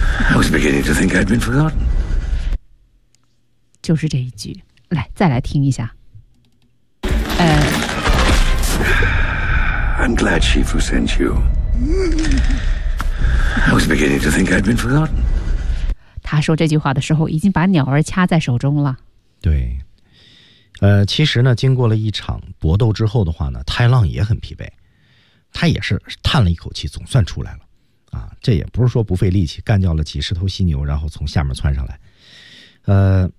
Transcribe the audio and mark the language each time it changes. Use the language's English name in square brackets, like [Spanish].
[English] I was beginning to think I'd been forgotten. [Chinese] 就是这一句，来，再来听一下。 [English] I'm glad Shifu sent you. I was beginning to think I'd been forgotten. [Chinese] 他说这句话的时候已经把鸟儿掐在手中了。对。其实呢，经过了一场搏斗之后的话呢，太浪也很疲惫，他也是叹了一口气，总算出来了。啊，这也不是说不费力气干掉了几十头犀牛，然后从下面窜上来。